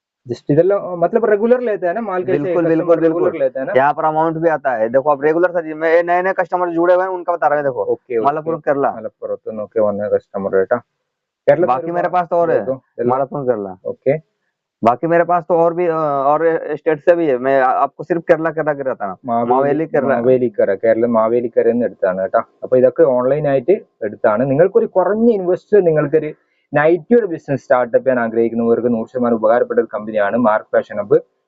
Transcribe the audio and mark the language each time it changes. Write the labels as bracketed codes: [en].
[hi] Just इधर मतलब regular लेते हैं ना माल? बिल्कुल बिल्कुल बिल्कुल लेते हैं ना। यहाँ पर अमाउंट भी आता है। देखो आप रेगुलर सर, मैं नए नए कस्टमर जुड़े हुए हैं उनका बता रहे हैं। देखो मलप्पुरम केरला, [ml] മലപ്പുറത്തുനിന്നൊക്കെ വന്ന കസ്റ്റമർ കേട്ടോ. [hi] बाकी मेरे पास तो और है मलप्पुरम केरला। ओके, बाकी मेरे पास तो और भी और स्टेट से भी है। मैं आपको सिर्फ केरला केरला के रहता है, [ml] മാവേലിക്കര എടുത്താണ് കേട്ടോ. അപ്പൊ ഇതൊക്കെ ഓൺലൈൻ ആയിട്ട് എടുത്താണ്. നിങ്ങൾക്കൊരു കുറഞ്ഞ ഇൻവെസ്റ്റ് നിങ്ങൾക്കൊരു നൈറ്റിയുടെ ബിസിനസ് സ്റ്റാർട്ടപ്പ് ചെയ്യാൻ ആഗ്രഹിക്കുന്നവർക്ക് 100% ഉപകാരപ്പെട്ട ഒരു കമ്പനിയാണ് മാർക്ക് ഫാഷൻ ഹബ്.